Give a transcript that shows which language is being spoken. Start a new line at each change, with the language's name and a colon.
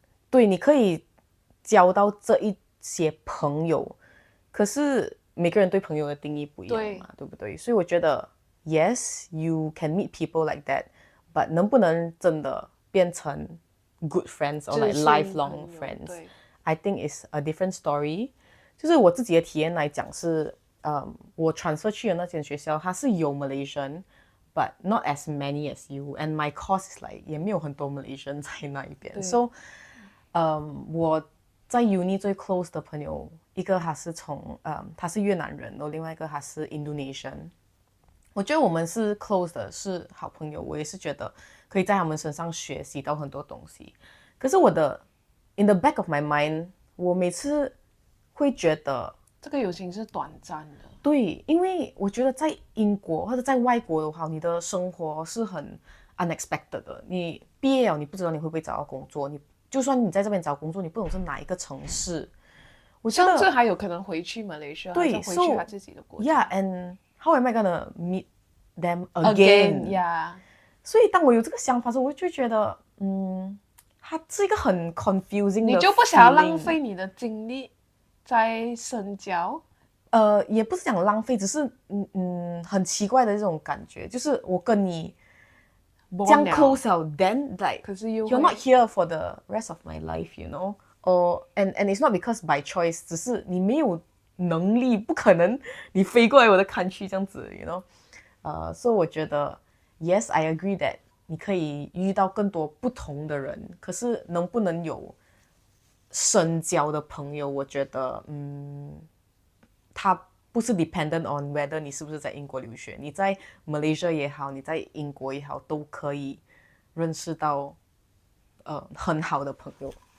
Chinese: 对，你可以交到这一些朋友，可是每个人对朋友的定义不一样嘛，对不对？所以我觉得
English: yes, you can meet people like that, but
Chinese: 能不能真的变成
English: good friends or like lifelong friends, I think is a different story.
Chinese: 就是我自己的体验来讲是，我 transfer 去的那间学校，它是有 Malaysian,
English: but not as many as you, and my course is like
Chinese: 也没有很多 Malaysian 在那一边。 So, 我在 uni 最 close 的朋友，一个他是越南人，然后另外一个他是 Indonesian。我觉得我们是 close 的，是好朋友。我也是觉得可以在他们身上学习到很多东西。可是
English: in the back of my mind，
Chinese: 我每次会觉得这个友情是短暂的。对，因为我觉得在英国或者在外国的话，你的生活是很 unexpected 的。你毕业了，你不知道你会不会找到工作，就算你在这边找工作，你不懂是哪一个城市。我觉得甚至还有可能回去马来西亚，对，回去他自己的国家。
English: Yeah, and how am I gonna meet them again? Yeah.
Chinese: 所以当我有这个想法的时候，我就觉得，它是一个很 confusing 的 feeling。你就不想要浪费你的精力在深交？也不是讲浪费，只是很奇怪的这种感觉，就是我跟你这样 close 了
English: then like
Chinese: 可是
English: you're not here for the rest of my life, you know? And it's not because by choice，
Chinese: 只是你没有能力，不可能你飞过来我的 country 这样子
English: you know？
Chinese: 所以我觉得
English: yes, I agree that
Chinese: 你可以遇到更多不同的人，可是能不能有深交的朋友，我觉得它不是
English: dependent on whether
Chinese: 你是不是在英国留学，你在 Malaysia 也好，你在英国也好，都可以认识到很好的朋友。